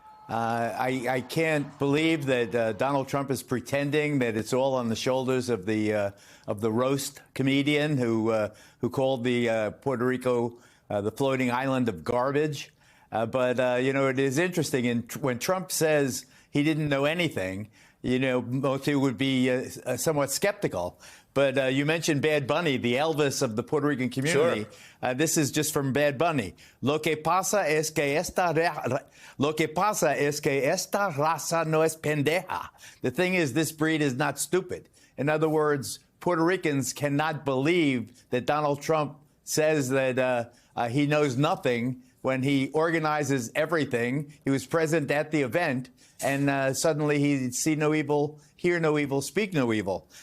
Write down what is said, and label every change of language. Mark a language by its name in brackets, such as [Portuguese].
[English] I can't believe that Donald Trump is pretending that it's all on the shoulders of the roast comedian who called the Puerto Rico the floating island of garbage. But it is interesting. And when Trump says he didn't know anything, most people would be somewhat skeptical. But you mentioned Bad Bunny, the Elvis of the Puerto Rican community. Sure. This is just from Bad Bunny. [Spanish] Lo que pasa es que esta raza no es pendeja. [English] The thing is, this breed is not stupid. In other words, Puerto Ricans cannot believe that Donald Trump says that he knows nothing when he organizes everything. He was present at the event, and suddenly he see no evil, hear no evil, speak no evil.